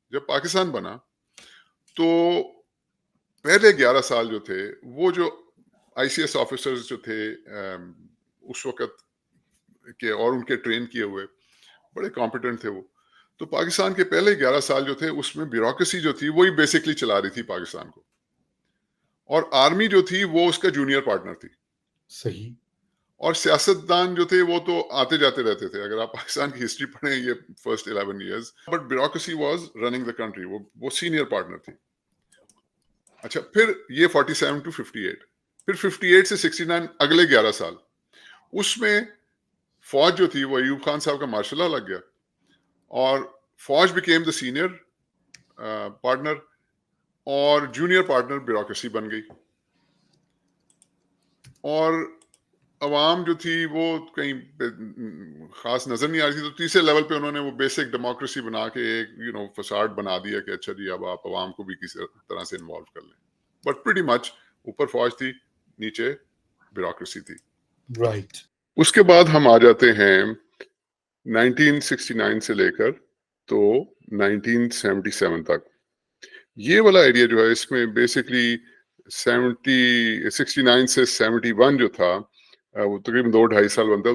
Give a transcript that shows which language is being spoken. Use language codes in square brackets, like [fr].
[ur] جب پاکستان بنا تو پہلے 11 سال جو تھے وہ جو آئی سی ایس آفیسرز جو تھے اس وقت کے اور ان کے ٹرین کیے ہوئے بڑے کمپیٹنٹ تھے وہ. تو پاکستان کے پہلے 11 سال جو تھے اس میں بیوروکریسی جو تھی وہی بیسکلی چلا رہی تھی پاکستان کو, اور آرمی جو تھی وہ اس کا جونیئر پارٹنر تھی. صحیح. اور سیاستدان جو تھے وہ تو آتے جاتے رہتے تھے. اگر آپ پاکستان کی ہسٹری پڑھیں یہ first 11 years, [en] but bureaucracy was running the country, [ur] وہ سینئر پارٹنر تھی. اچھا, پھر یہ 47 to 58, پھر 58 سے 69 اگلے 11 سال اس میں فوج جو تھی وہ ایوب خان صاحب کا مارشل لا لگ گیا, اور فوج [en] became the senior partner, [ur] اور جونیئر پارٹنر بیوروکریسی بن گئی. اور عوام جو تھی وہ کہیں خاص نظر نہیں آ رہی تھی, تو تیسرے لیول پہ انہوں نے وہ بیسک ڈیموکریسی بنا کے ایک فساد بنا دیا کہ اچھا جی اب آپ عوام کو بھی کسی طرح سے انوالو کر لیں. [en] but pretty much [ur] اوپر فوج تھی, نیچے بیوروکریسی تھی. [en] Right. [ur] اس کے بعد ہم آ جاتے ہیں 1969 سے لے کر تو 1977 تک. یہ والا ایریا جو ہے اس میں بیسکلی 69 سے 71 جو تھا وہ تقریباً 2-2.5 سال بنتا ہے.